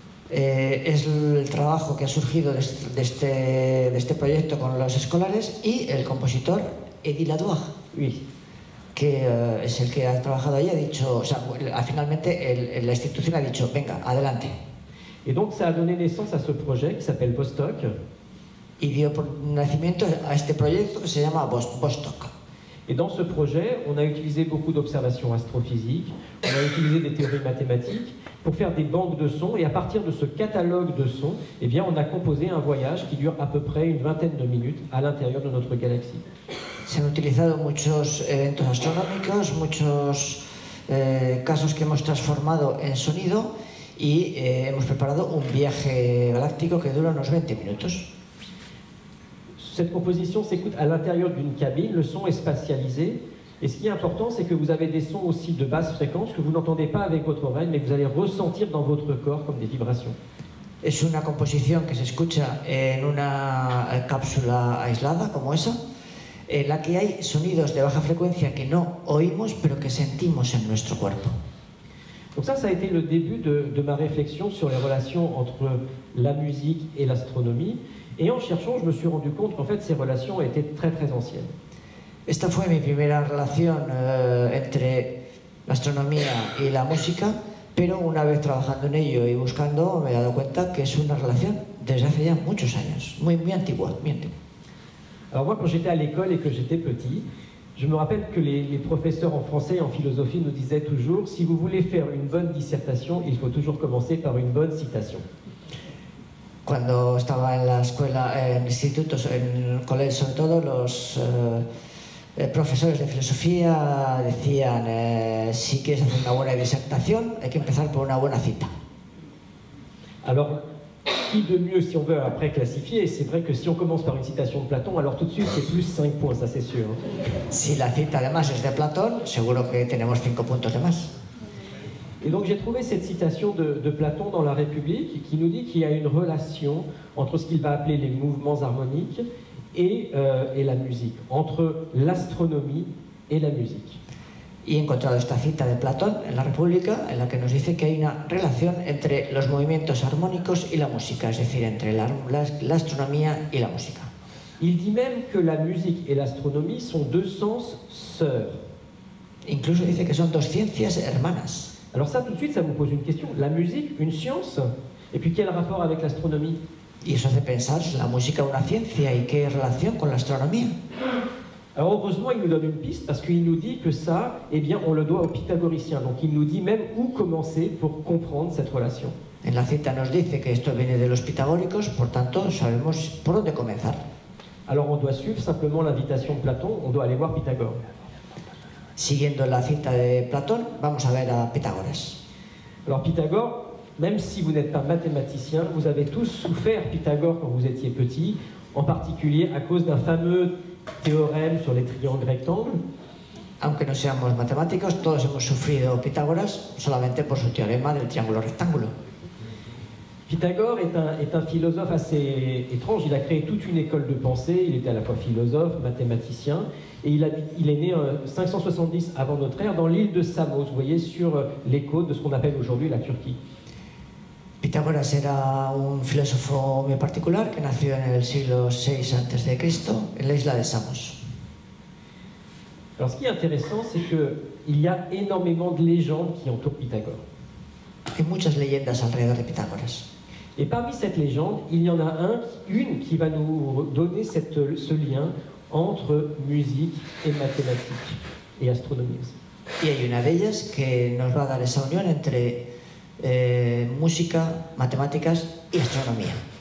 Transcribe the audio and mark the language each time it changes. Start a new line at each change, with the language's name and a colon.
Spanish: Es el trabajo que ha surgido de este proyecto con los escolares y el compositor Eddie Ladoire,
French: Oui.
Spanish: que es el que ha trabajado ahí, ha dicho, o sea, finalmente la institución ha dicho, venga, adelante.
French: Et donc ça a donné naissance à ce projet qui s'appelle Vostok.
Spanish: Y dio nacimiento a este proyecto que se llama Vostok.
French: Et dans ce projet, on a utilisé beaucoup d'observations astrophysiques, on a utilisé des théories mathématiques pour faire des banques de sons, et à partir de ce catalogue de sons, eh bien, on a composé un voyage qui dure à peu près une vingtaine de minutes à l'intérieur de notre galaxie.
Spanish: Se han utilizado muchos eventos astronómicos, muchos casos que hemos transformado en sonido y hemos preparado un viaje galáctico que dura unos 20 minutos.
French: cette composition s'écoute à l'intérieur d'une cabine, le son est spatialisé. Et ce qui est important, c'est que vous avez des sons aussi de basse fréquence que vous n'entendez pas avec votre oreille, mais que vous allez ressentir dans votre corps comme des vibrations.
Spanish: Es una composición que se escucha en una cápsula aislada como esa, en la que hay sonidos de baja frecuencia que no oímos, pero que sentimos en nuestro cuerpo.
French: Donc ça a été le début de ma réflexion sur les relations entre la musique et l'astronomie. Et en cherchant, je me suis rendu compte qu'en fait, ces relations étaient très très anciennes.
Spanish: Esta fue mi primera relación entre la astronomía y la música, pero una vez trabajando en ello y buscando me he dado cuenta que es una relación desde hace ya muchos años, muy antigua, muy antigua.
French: Alors moi, quand j'étais à l'école et que j'étais petit, je me rappelle que les professeurs en français et en philosophie nous disaient toujours « Si vous voulez faire une bonne dissertation, il faut toujours commencer par une bonne citation ».
Spanish: Cuando estaba en la escuela, en institutos, en el colegio, sobre todo los profesores de filosofía decían si quieres hacer una buena disertación hay que empezar por una buena cita.
French: Alors, qui de mieux si on veut après classifier? C'est vrai que si on commence par une citation de Platon, alors tout de suite c'est plus 5 points, ça c'est sûr.
Spanish: Si la cita además es de Platón, seguro que tenemos 5 puntos de más.
French: Et donc j'ai trouvé cette citation de Platon dans La République qui nous dit qu'il y a une relation entre ce qu'il va appeler les mouvements harmoniques et la musique, entre l'astronomie et la musique.
Spanish: Y he encontrado esta cita de Platón en La República, en la que nos dice que hay una relación entre los movimientos armónicos y la música, es decir, entre la astronomía y la música.
French: Il dit même que la musique et l'astronomie sont deux sens sœurs.
Spanish: Incluso dice que son dos ciencias hermanas.
French: Alors ça, tout de suite, ça vous pose une question. La musique, une science, et puis quel rapport avec l'astronomie?
Spanish: Y eso hace pensar, ¿la música una ciencia y qué relación con la astronomía?
French: Alors heureusement, il nous donne une piste parce qu'il nous dit que ça, eh bien, on le doit aux pythagoriciens. Donc il nous dit même où commencer pour comprendre cette relation.
Spanish: En la cita nos dice que esto viene de los pitagóricos, por tanto sabemos por dónde comenzar.
French: Alors on doit suivre simplement l'invitation de Platon, on doit aller voir Pythagore.
Spanish: Siguiendo la cita de Platón, vamos a ver a Pitágoras.
French: Alors Pythagore, même si vous n'êtes pas mathématicien, vous avez tous souffert Pythagore quand vous étiez petit, en particulier à cause d'un fameux théorème sur les triangles rectangles.
Spanish: Aunque no seamos matemáticos, todos hemos sufrido Pitágoras solamente por su teorema del triángulo rectángulo.
French: Pythagore est un philosophe assez étrange. Il a créé toute une école de pensée. Il était à la fois philosophe, mathématicien, et il est né 570 avant notre ère dans l'île de Samos, vous voyez, sur les côtes de ce qu'on appelle aujourd'hui la Turquie.
Spanish: Pitágoras era un filósofo muy particular que nació en el siglo VI a.C. en la isla de Samos.
French: Alors ce qui est intéressant, c'est qu'il y a énormément de légendes qui entourent Pythagore.
Spanish: Hay muchas leyendas alrededor de Pitágoras.
French: Et parmi cette légende, il y en a une qui va nous donner ce lien entre musique et mathématiques et astronomie aussi.
Spanish: Y hay una de ellas que nos va a dar esa unión entre música, matemáticas y astronomía.